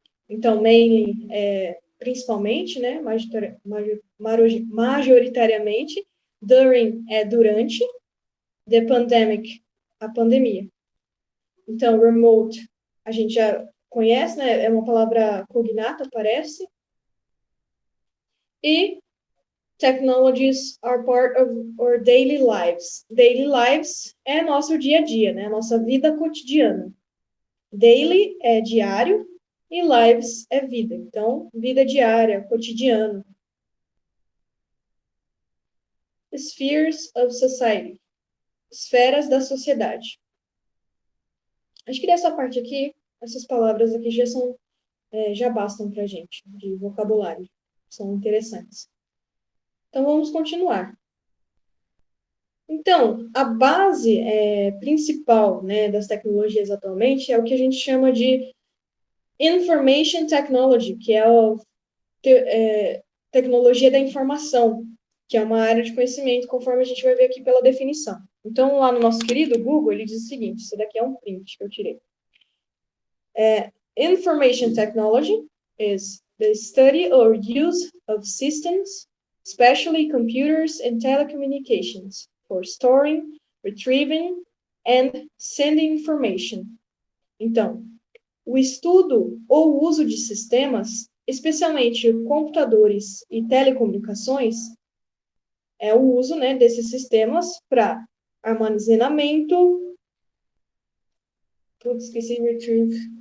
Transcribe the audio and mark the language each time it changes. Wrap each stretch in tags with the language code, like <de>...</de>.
<pt>Então, mainly, principalmente, majoritariamente, during é durante, the pandemic, a pandemia. Então, remote, a gente já conhece, é uma palavra cognata, parece.</pt> <en>E technologies are part of our daily lives.</en> <pt>Daily lives é nosso dia a dia, nossa vida cotidiana. Daily é diário e lives é vida. Então, vida diária, cotidiano.</pt> <en>Spheres of society.</en> <pt>Esferas da sociedade. Acho que dessa parte aqui, essas palavras aqui já bastam para a gente, de vocabulário. São interessantes. Então, vamos continuar. Então, a base principal das tecnologias atualmente é o que a gente chama de Information Technology, que é a tecnologia da informação, que é uma área de conhecimento, conforme a gente vai ver aqui pela definição. Então, lá no nosso querido Google, ele diz o seguinte, isso daqui é um print que eu tirei.</pt> <en>Information Technology is the study or use of systems, especially computers and telecommunications, for storing, retrieving, and sending information.</en> <pt>Então, o estudo ou uso de sistemas, especialmente computadores e telecomunicações, é o uso desses sistemas para armazenamento. Putz, esqueci de retrieve.</pt>